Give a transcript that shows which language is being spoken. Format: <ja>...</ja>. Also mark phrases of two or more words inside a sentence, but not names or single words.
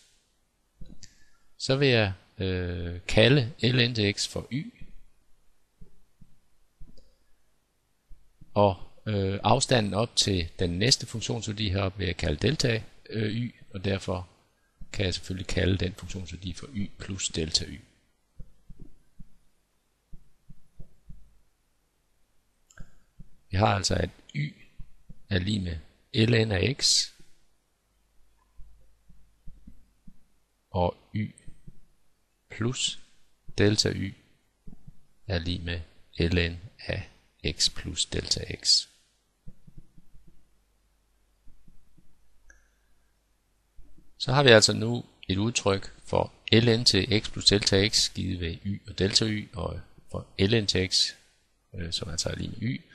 <da>Så vil jeg kalde ln til x for y, og afstanden op til den næste funktionsværdi heroppe vil jeg kalde delta y, og derfor kan jeg selvfølgelig kalde den funktionsværdi for y plus delta y. Vi har altså, at y er lig med ln af x, og y plus delta y er lig med ln af x plus delta x. Så har vi altså nu et udtryk for ln til x plus delta x givet ved y og delta y, og for ln til x, som altså er lig med y.</da>